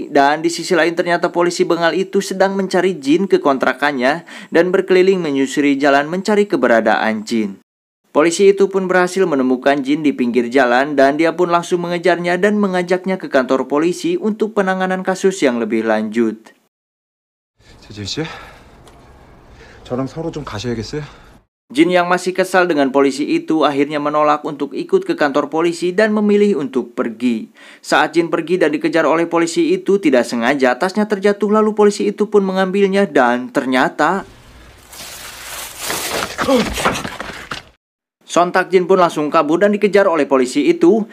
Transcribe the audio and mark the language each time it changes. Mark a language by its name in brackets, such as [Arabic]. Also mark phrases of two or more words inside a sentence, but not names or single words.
[Indonesian] Dan di sisi lain ternyata polisi bengal itu sedang mencari Jin ke kontrakannya dan berkeliling menyusuri jalan mencari keberadaan Jin. Polisi itu pun berhasil menemukan Jin di pinggir jalan dan dia pun langsung mengejarnya dan mengajaknya ke kantor polisi untuk penanganan kasus yang lebih lanjut. [Korean] 재진 씨, 저랑 서로 좀 가셔야겠어요? [Indonesian] Jin yang masih kesal dengan polisi itu akhirnya menolak untuk ikut ke kantor polisi dan memilih untuk pergi. Saat Jin pergi dan dikejar oleh polisi itu, tidak sengaja tasnya terjatuh lalu polisi itu pun mengambilnya dan ternyata sontak Jin pun langsung kabur dan dikejar oleh polisi itu.